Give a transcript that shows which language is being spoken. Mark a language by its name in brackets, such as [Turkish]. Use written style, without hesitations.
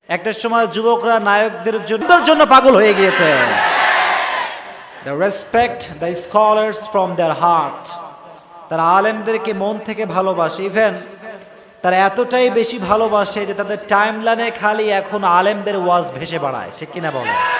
[Bangla] একটা সময় যুবকরা নায়কদের জন্য পাগল হয়ে গিয়েছে। [English] They respect the scholars from their heart. [Bangla] তারা আলেমদেরকে মন থেকে ভালোবাসে। ইভেন তারা এতটাই বেশি ভালোবাসে যে তাদের টাইমলাইনে খালি এখন আলেমদের ওয়াজ ভেসে বেড়ায়। ঠিক কিনা বলে?